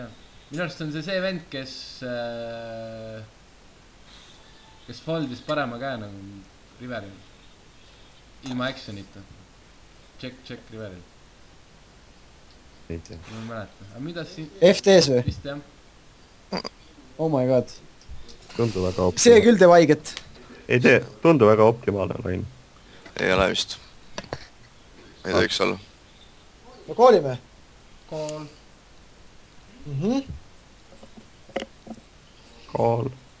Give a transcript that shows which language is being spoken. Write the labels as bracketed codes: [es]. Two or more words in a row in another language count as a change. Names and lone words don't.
[et] minu arust on see vend, kes foldis parema käe nagu Riveril. ilma action'ita. Check Riveril. ei tea. ma ei mäleta. aga mida siin? FT-s või? vist jah. [en] Oh my god. [et] tundu väga optimaalne. see küll teeb haiget. ei tee, tundu väga optimaalne lain. ei ole vist. ei tohiks olla. no koolime. Kool. Kool.